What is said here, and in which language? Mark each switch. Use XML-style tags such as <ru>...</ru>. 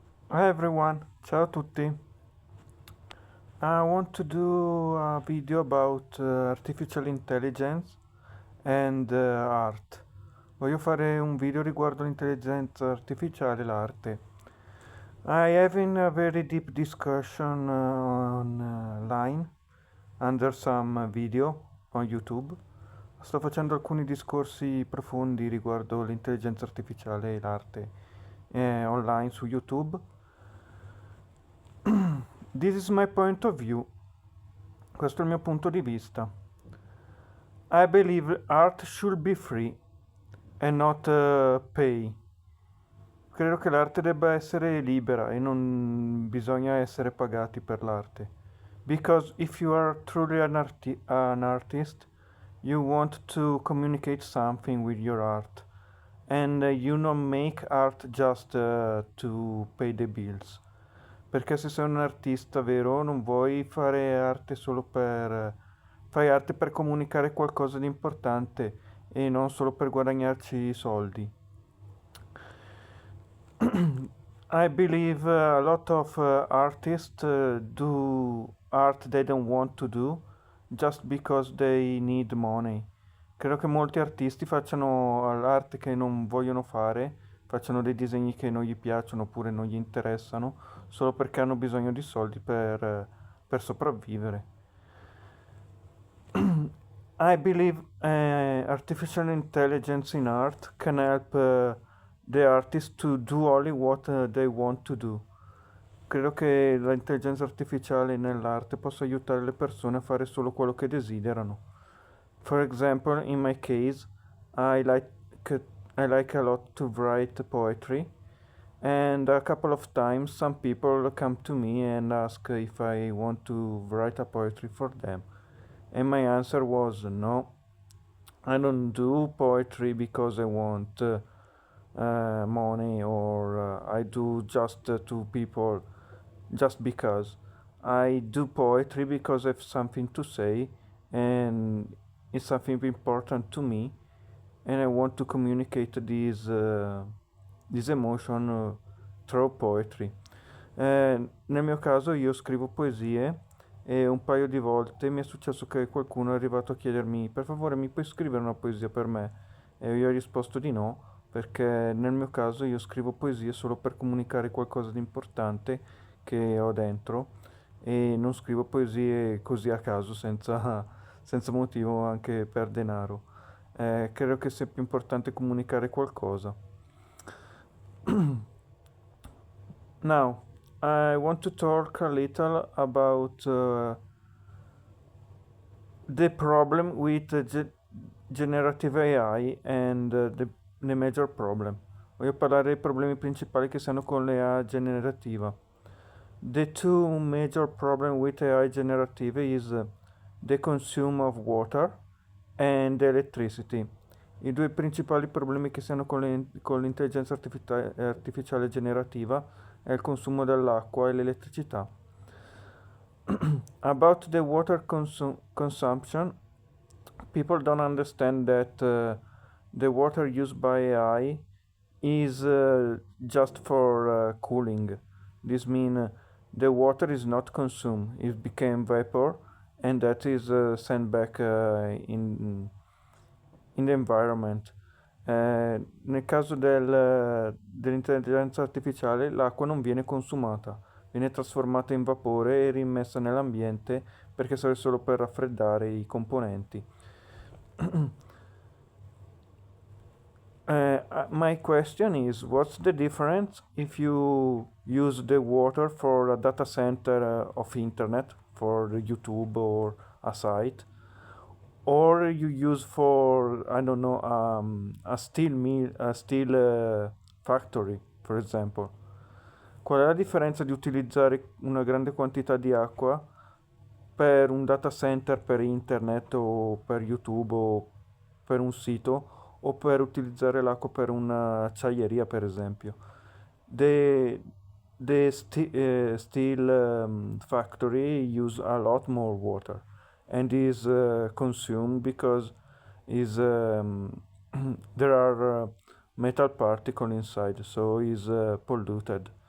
<en>Hi everyone,</en> <it>ciao a tutti.</it> <en>I want to do a video about artificial intelligence and art.</en> <it>Voglio fare un video riguardo l'intelligenza artificiale e l'arte.</it> <en>I having a very deep discussion online under some video on YouTube.</en> <it>Sto facendo alcuni discorsi profondi riguardo l'intelligenza artificiale e l'arte online su YouTube.</it> <en>This is my point of view.</en> <it>Questo è il mio punto di vista.</it> <en>I believe art should be free and not pay.</en> <it>Credo che l'arte debba essere libera e non bisogna essere pagati per l'arte.</it> <en>Because if you are truly an artist, you want to communicate something with your art. And you don't make art just to pay the bills.</en> <it>Perché se sei un artista vero, non vuoi fare arte solo per... fai arte per comunicare qualcosa di importante e non solo per guadagnarci i soldi.</it> <en>I believe a lot of artists do art they don't want to do just because they need money.</en> <it>Credo che molti artisti facciano l'arte che non vogliono fare, facciano dei disegni che non gli piacciono oppure non gli interessano, solo perché hanno bisogno di soldi per sopravvivere.</it> <en>I believe artificial intelligence in art can help the artist to do only what they want to do.</en> <it>Credo che l'intelligenza artificiale nell'arte possa aiutare le persone a fare solo quello che desiderano.</it> <en>For example, in my case, I like I like a lot to write poetry, and a couple of times some people come to me and ask if I want to write a poetry for them. And my answer was no. I don't do poetry because I want money or I do just to people just because. I do poetry because I have something to say and it's something important to me and I want to communicate this emotion through poetry.</en> <it>Nel mio caso io scrivo poesie e un paio di volte mi è successo che qualcuno è arrivato a chiedermi per favore mi puoi scrivere una poesia per me? E io ho risposto di no perché nel mio caso io scrivo poesie solo per comunicare qualcosa di importante che ho dentro e non scrivo poesie così a caso senza motivo anche per denaro. Credo che sia più importante comunicare qualcosa.</it> <en>Now, I want to talk a little about the problem with generative AI and the major problem.</en> <it>Voglio parlare dei problemi principali che si hanno con l'AI generativa.</it> <en>The two major problem with AI generative is the consume of water and electricity.</en> <it>I due principali problemi che si hanno con l'intelligenza artificiale generativa è il consumo dell'acqua e l'elettricità.</it> <en>About the water consumption, people don't understand that the water used by AI is just for cooling. This means the water is not consumed, it became vapor and that is sent back in the environment.</en> <it>Nel caso dell'intelligenza artificiale l'acqua non viene consumata, viene trasformata in vapore e rimessa nell'ambiente perché serve solo per raffreddare i componenti.</it> <en>My question is, what's the difference if you use the water for a data center of internet, for YouTube or a site, or you use for, I don't know, a steel mill, a steel factory, for example?</en> <it>Qual è la differenza di utilizzare una grande quantità di acqua per un data center per internet o per YouTube o per un sito o per utilizzare l'acqua per un'acciaieria, per esempio?</it> <en>The steel factory use a lot more water and is consumed because is there are metal particles inside, so is polluted.</en>